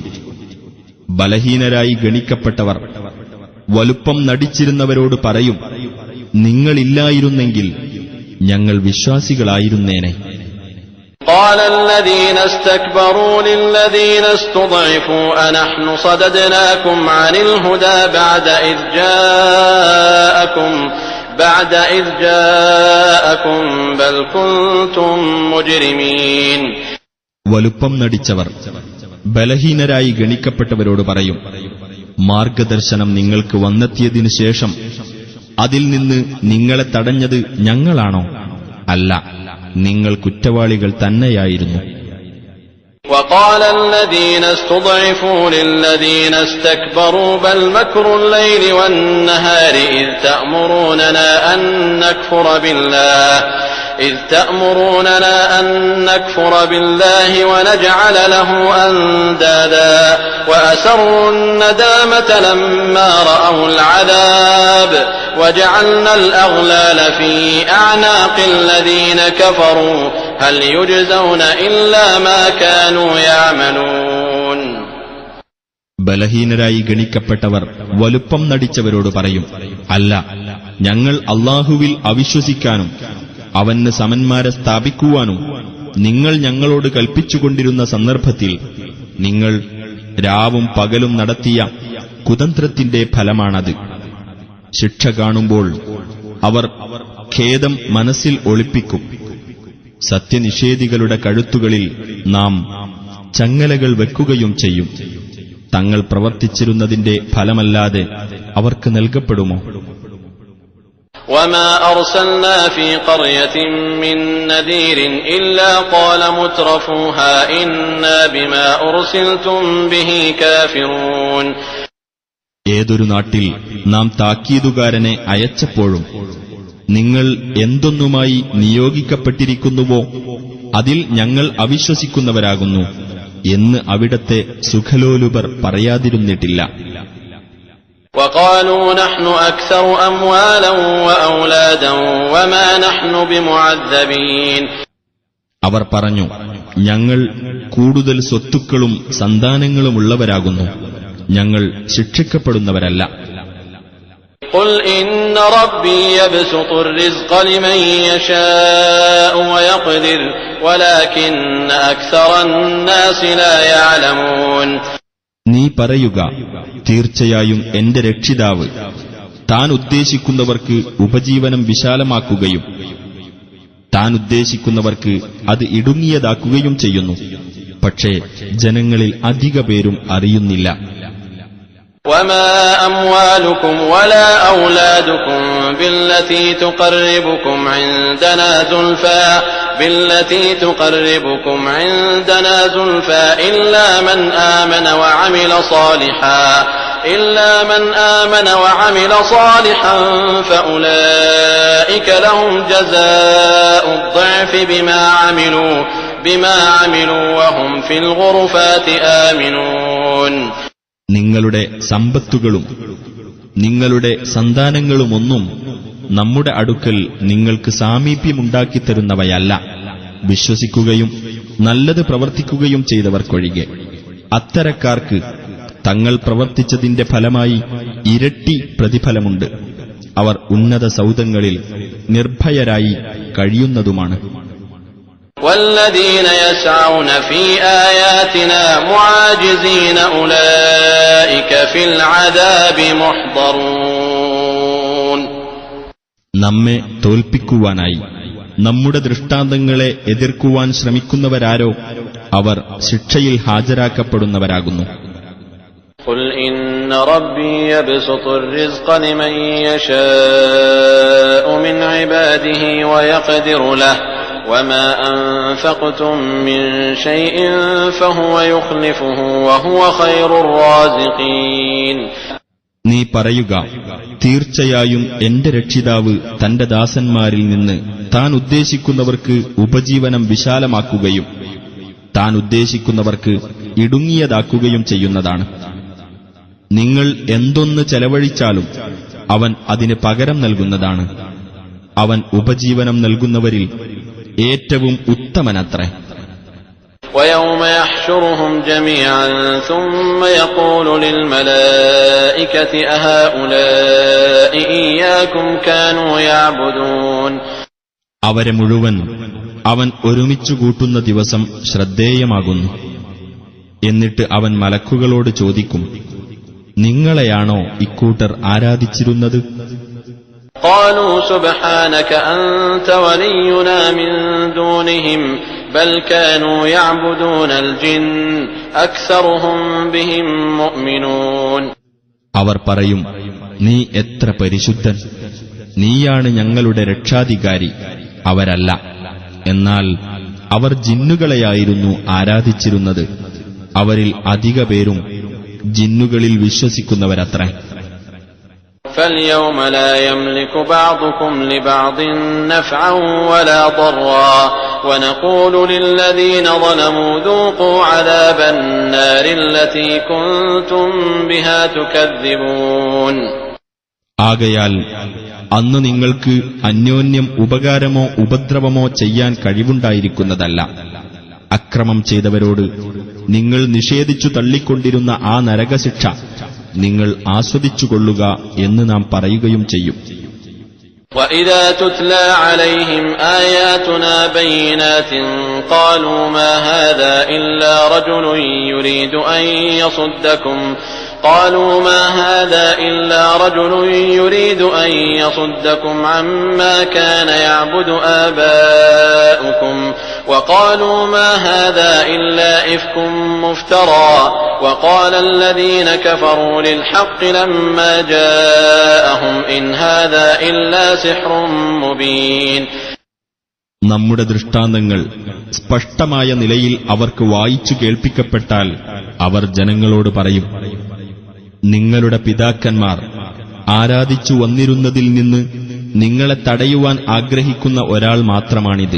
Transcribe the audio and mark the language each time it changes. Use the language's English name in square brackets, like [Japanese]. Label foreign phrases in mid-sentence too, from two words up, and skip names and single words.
[Malayalam] ബലഹീനരായി ഗണിക്കപ്പെട്ടവർ വലുപ്പം നടിച്ചിരുന്നവരോട് പറയും, നിങ്ങളില്ലായിരുന്നെങ്കിൽ ഞങ്ങൾ വിശ്വാസികളായിരുന്നേനെ. [Arabic] قَالَ الَّذِينَ اسْتَكْبَرُوا لِلَّذِينَ اسْتُضْعِفُوا أَنَحْنُ صَدَدْنَاكُمْ عَنِ الْهُدَىٰ بَعْدَ إِذْ جَاءَكُمْ بَلْ كُنتُمْ مُجْرِمِينَ. [Malayalam] വലുപ്പം നടിച്ചവർ ബലഹീനരായി ഗണിക്കപ്പെട്ടവരോട് പറയും, മാർഗദർശനം നിങ്ങൾക്ക് വന്നെത്തിയതിനു ശേഷം അതിൽ നിന്ന് നിങ്ങളെ തടഞ്ഞത് ഞങ്ങളാണോ? അല്ല, നിങ്ങൾ കുറ്റവാളികൾ തന്നെയായിരുന്നു. [Arabic] وَقَالَ الَّذِينَ اسْتُضْعِفُوا لِلَّذِينَ اسْتَكْبَرُوا بَلْ مَكْرُ اللَّيْلِ وَالنَّهَارِ إِذْ تَأْمُرُونَنَا أَن إذ تأمروننا أن نكفر بالله ونجعل له أندادا وأسروا الندامة لما رأوا العذاب وجعلنا الأغلال في أعناق الذين كفروا هل يجزون إلا ما كانوا يعملون. [Malayalam] ബലഹീനരായി ഗണിക്കപ്പെട്ടവർ വലുപ്പം നടിച്ചവരോട് പറയും, അല്ല, ഞങ്ങൾ അല്ലാഹുവിൽ അവിശ്വസിക്കാനും അവന് സമന്മാരെ സ്ഥാപിക്കുവാനും നിങ്ങൾ ഞങ്ങളോട് കൽപ്പിച്ചുകൊണ്ടിരുന്ന സന്ദർഭത്തിൽ നിങ്ങൾ രാവും പകലും നടത്തിയ കുതന്ത്രത്തിന്റെ ഫലമാണത്. ശിക്ഷ കാണുമ്പോൾ അവർ ഖേദം മനസ്സിൽ ഒളിപ്പിക്കും. സത്യനിഷേധികളുടെ കഴുത്തുകളിൽ നാം ചങ്ങലകൾ വെക്കുകയും ചെയ്യും. തങ്ങൾ പ്രവർത്തിച്ചിരുന്നതിന്റെ ഫലമല്ലാതെ അവർക്ക് നൽകപ്പെടുമോ? [Arabic] وما أرسلنا في قرية من نذير إلا قال مترفوها إنا بما أرسلتم به كافرون. [Malayalam] ഏതൊരു നാട്ടിൽ നാം താക്കീതുകാരനെ അയച്ചപ്പോഴും നിങ്ങൾ എന്തൊന്നുമായി നിയോഗിക്കപ്പെട്ടിരിക്കുന്നുവോ അതിൽ ഞങ്ങൾ അവിശ്വസിക്കുന്നവരാകുന്നു എന്ന് അവിടത്തെ സുഖലോലുപർ പറയാതിരുന്നിട്ടില്ല. [Arabic] وقالوا نحن أكثر أموالا وأولادا وما نحن بمعذبين. [Malayalam] അവർ പറഞ്ഞു, ഞങ്ങൾ കൂടുതൽ സ്വത്തുക്കളും സന്താനങ്ങളുമുള്ളവരാകുന്നു, ഞങ്ങൾ ശിക്ഷിക്കപ്പെടുന്നവരല്ല. [Arabic] قل إن ربي يبسط الرزق لمن يشاء ويقدر ولكن أكثر الناس لا يعلمون. [Malayalam] നീ പറയുക, തീർച്ചയായും എന്റെ രക്ഷിതാവ് താൻ ഉദ്ദേശിക്കുന്നവർക്ക് ഉപജീവനം വിശാലമാക്കുകയും താൻ ഉദ്ദേശിക്കുന്നവർക്ക് അത് ഇടുങ്ങിയതാക്കുകയും ചെയ്യുന്നു. പക്ഷേ ജനങ്ങളിൽ അധിക പേരും അറിയുന്നില്ല. [Arabic] وما أموالكم ولا أولادكم بالتي تقربكم عندنا زلفى إلا من آمن وعمل صالحا فأولئك لهم جزاء الضعف بما عملوا وهم في الغرفات آمنون. [Malayalam] നിങ്ങളുടെ സമ്പത്തുകളും നിങ്ങളുടെ സന്താനങ്ങളുമൊന്നും നമ്മുടെ അടുക്കൽ നിങ്ങൾക്ക് സാമീപ്യമുണ്ടാക്കിത്തരുന്നവയല്ല, വിശ്വസിക്കുകയും നല്ലത് പ്രവർത്തിക്കുകയും ചെയ്തവർക്കൊഴികെ. അത്തരക്കാർക്ക് തങ്ങൾ പ്രവർത്തിച്ചതിന്റെ ഫലമായി ഇരട്ടി പ്രതിഫലമുണ്ട്. അവർ ഉന്നത സൗധങ്ങളിൽ നിർഭയരായി കഴിയുന്നതുമാണ്. [Arabic] والذين يسعون في آياتنا معاجزين أولئك في العذاب محضرون. [Malayalam] നമ്മെ തോൽപ്പിക്കുവാനായി നമ്മുടെ ദൃഷ്ടാന്തങ്ങളെ എതിർക്കുവാൻ ശ്രമിക്കുന്നവരാരോ അവർ ശിക്ഷയിൽ ഹാജരാക്കപ്പെടുന്നവരാകുന്നു. [Arabic] قل إن ربي يبسط الرزق لمن يشاء من عباده ويقدر له وما أنفقتم من شيء فهو يخلفه وهو خير الرازقين. [Malayalam] നീ പറയുക, തീർച്ചയായും എന്റെ രക്ഷിതാവ് തന്റെ ദാസന്മാരിൽ നിന്ന് താൻ ഉദ്ദേശിക്കുന്നവർക്ക് ഉപജീവനം വിശാലമാക്കുകയും താൻ ഉദ്ദേശിക്കുന്നവർക്ക് ഇടുങ്ങിയതാക്കുകയും ചെയ്യുന്നതാണ്. നിങ്ങൾ എന്തൊന്ന് ചെലവഴിച്ചാലും അവൻ അതിന് പകരം നൽകുന്നതാണ്. അവൻ ഉപജീവനം നൽകുന്നവരിൽ ഏറ്റവും ഉത്തമനത്രേ. [Arabic] ويوم يحشرهم جميعا ثم يقول للملائكة أهؤلاء إياكم كانوا يعبدون. [Malayalam] അവരെ മുഴുവൻ അവൻ ഒരുമിച്ചു കൂട്ടുന്ന ദിവസം ശ്രദ്ധേയമാകുന്നു. എന്നിട്ട് അവൻ മലക്കുകളോട് ചോദിക്കും, നിങ്ങളെയാണോ ഇക്കൂട്ടർ ആരാധിച്ചിരുന്നത്? [Arabic] قالوا سبحانك أنت ولينا من دونهم بل كانوا يعبدون الجن أكثرهم بهم مؤمنون. [Malayalam] അവർ പറയും, നീ എത്ര പരിശുദ്ധൻ, നീയാണ് ഞങ്ങളുടെ രക്ഷാധികാരി, അവരല്ല. എന്നാൽ അവർ ജിന്നുകളെയായിരുന്നു ആരാധിച്ചിരുന്നത്, അവരിൽ അധിക പേരും ജിന്നുകളിൽ വിശ്വസിക്കുന്നവരത്രേ. [Arabic] فاليوم لا يملك بعضكم لبعض نفعا ولا ضرا ونقول للذين ظلموا ذوقوا عذاب النار التي كنتم بها تكذبون. [Malayalam] ആകയാൽ അന്ന് നിങ്ങൾക്ക് അന്യോന്യം ഉപകാരമോ ഉപദ്രവമോ ചെയ്യാൻ കഴിവുണ്ടായിരിക്കുന്നതല്ല. അക്രമം ചെയ്തവരോട് നിങ്ങൾ നിഷേധിച്ചു തള്ളിക്കൊണ്ടിരുന്ന ആ നരകശിക്ഷ നിങ്ങൾ ആസ്വദിച്ചുകൊള്ളുക എന്ന് നാം പറയുകയും ചെയ്യും. [Arabic] وَإِذَا تُتْلَى عَلَيْهِمْ آيَاتُنَا بَيِّنَاتٍ قَالُوا مَا هَذَا إِلَّا رَجُلٌ يُرِيدُ أَن يَصُدَّكُمْ عَمَّا كَانَ يَعْبُدُ آبَاؤُكُمْ وَقَالُوا مَا هَذَا إِلَّا إِفْكٌ مُفْتَرًى وَقَالَ الَّذِينَ كَفَرُوا لِلْحَقِّ لَمَّا جَاءَهُمْ إِنْ هَذَا إِلَّا سِحْرٌ مُبِينٌ. [Malayalam] നമ്മുടെ ദൃഷ്ടാന്തങ്ങൾ സ്പഷ്ടമായ നിലയിൽ അവർക്ക് വായിച്ചു കേൾപ്പിക്കപ്പെട്ടാൽ അവർ ജനങ്ങളോട് പറയും, നിങ്ങളുടെ പിതാക്കന്മാർ ആരാധിച്ചു വന്നിരുന്നതിൽ നിന്ന് നിങ്ങളെ തടയുവാൻ ആഗ്രഹിക്കുന്ന ഒരാൾ മാത്രമാണിത്.